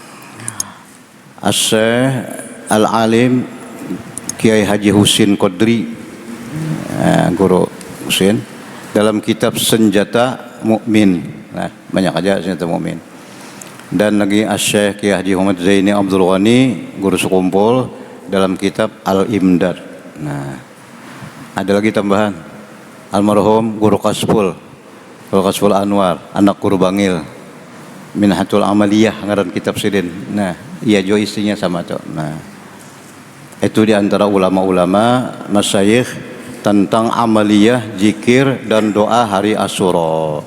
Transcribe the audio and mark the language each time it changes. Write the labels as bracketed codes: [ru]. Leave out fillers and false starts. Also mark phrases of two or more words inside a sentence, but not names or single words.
[id] Syekh Al-Alim Kiai Haji Husin Qadri, Guru Husin dalam kitab Senjata Mukmin. Nah, banyak aja senjata mukmin. dan lagi Asy-Syaikh Kiai Haji Muhammad Zaini Abdul Ghani, guru sekumpul dalam kitab Al-Imdad. [bjn] Nah, ada lagi tambahan almarhum Guru Kasful Anwar, anak Guru Bangil, Minhatul Amaliyah ngaran kitab sidin. [id] Nah, iya jo istrinya sama tuh. Nah, itu di antara ulama-ulama masyayikh tentang amaliyah, zikir dan doa hari Asyura.